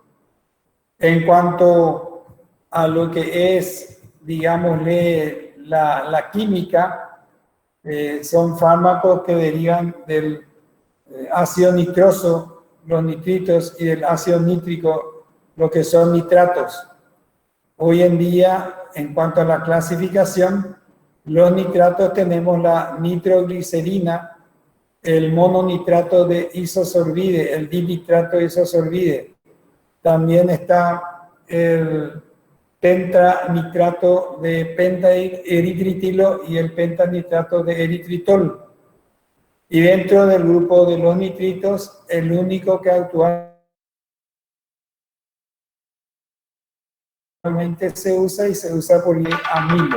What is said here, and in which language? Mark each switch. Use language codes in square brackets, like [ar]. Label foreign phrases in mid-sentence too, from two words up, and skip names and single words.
[es] En cuanto a lo que es, digámosle, la química, son fármacos que derivan del ácido nitroso, los nitritos, y del ácido nítrico, lo que son nitratos. Hoy en día, en cuanto a la clasificación, Los nitratos tenemos la nitroglicerina, el mononitrato de isosorbide, el dinitrato de isosorbide. También está el pentanitrato de pentaeritritilo y el pentanitrato de eritritol. Y dentro del grupo de los nitritos, el único que actualmente se usa por amilo.